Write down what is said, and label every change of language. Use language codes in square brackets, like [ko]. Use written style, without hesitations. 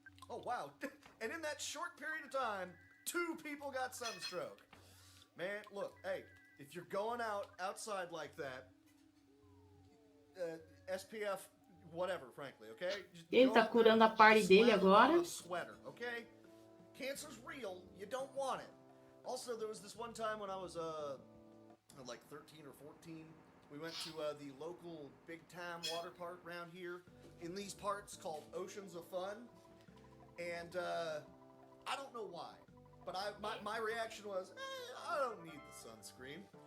[en] Oh, wow. And in that short period of time, 2 people got sunstroke. Man, look, hey, if you're going outside like that, SPF, whatever, frankly, okay? [pt] Ele tá curando a party dele agora. [en] Sweater, okay? Cancer's real. You don't want it. Also, there was this one time when I was like 13 or 14. We went to the local big-time water park around here in these parts called Oceans of Fun. And I don't know why, but my reaction was, I don't need the sunscreen.